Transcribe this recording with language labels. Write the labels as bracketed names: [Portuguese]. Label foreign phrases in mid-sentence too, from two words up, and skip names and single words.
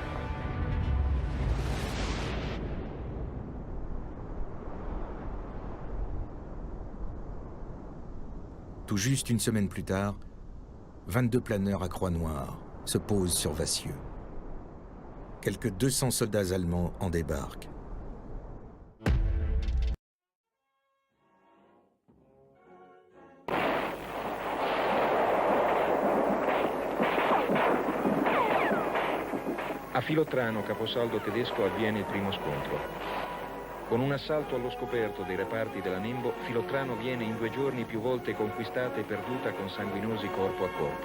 [French] Tout juste une semaine plus tard, 22 planeurs à croix noire se posent sur Vassieux. Quelques 200 soldats allemands en débarquent. [Italian] A Filotrano, caposaldo tedesco, avviene il primo scontro. Con un assalto allo scoperto dei reparti della Nembo, Filotrano viene in 2 giorni più volte conquistata e perduta con sanguinosi corpo a corpo.